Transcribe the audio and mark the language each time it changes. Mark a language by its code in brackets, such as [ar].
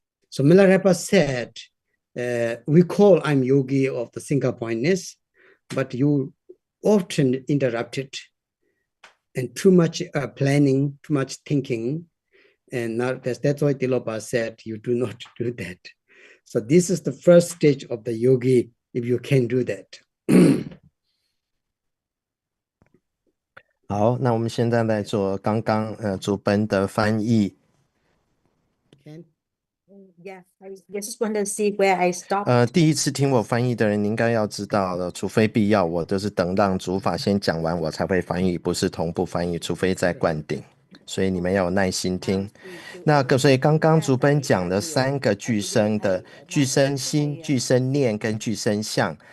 [en] So Milarepa said, we call I'm yogi of the single pointness, but you often interrupt it. And too much planning, too much thinking, and not, that's why Tilopa said you do not do that. So this is the first stage of the yogi, if you can do that. [zh] 好，那我们现在来做刚刚主本的翻译。 [en] Yeah, I just want to see where I stop. [zh] 第一次听我翻译的人，你应该要知道了，除非必要，我都是等让主法先讲完，我才会翻译，不是同步翻译，除非在灌顶。所以你们要有耐心听。那所以刚刚主本讲的3个具生的具生心、具生念跟具生相。